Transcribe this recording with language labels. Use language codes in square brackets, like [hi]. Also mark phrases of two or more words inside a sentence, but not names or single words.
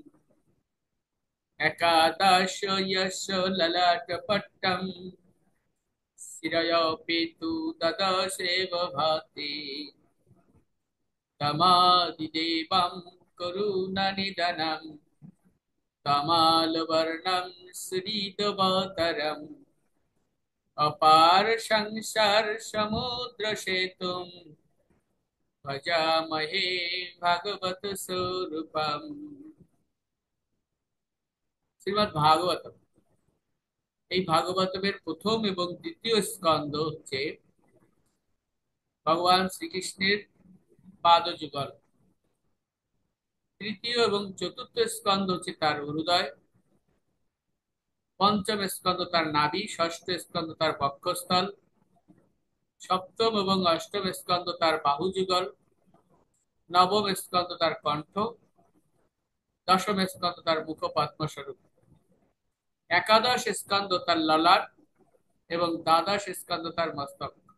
[sa] একাদশ যশ ললাটপট্টম শিরয়োপি তু দ্বাদশেব ভাতি তমাদিদেবং করুণানিধনম তমালবর্ণম শ্রীদবতরম अपार संसार समुद्र सेतुं भजामहे भागवत स्वरूपम। [bn] শ্রীমদ্ ভাগবতম, এই ভাগবতমের প্রথম এবং দ্বিতীয় স্কন্ধ হচ্ছে ভগবান শ্রীকৃষ্ণের পাদযুগল। তৃতীয় এবং চতুর্থ স্কন্ধ হচ্ছে তার হৃদয়, পঞ্চম স্কন্ধ তার নাভি, ষষ্ঠ স্কন্ধ তার বক্ষস্থল, সপ্তম এবং অষ্টম স্কন্ধ তার বাহুযুগল, নবম স্কন্ধ তার কণ্ঠ, দশম স্কন্ধ তার মুখপদ্মস্বরূপ, একাদশ স্কন্ধ তার ললাট এবং দ্বাদশ স্কন্ধ তার মস্তক।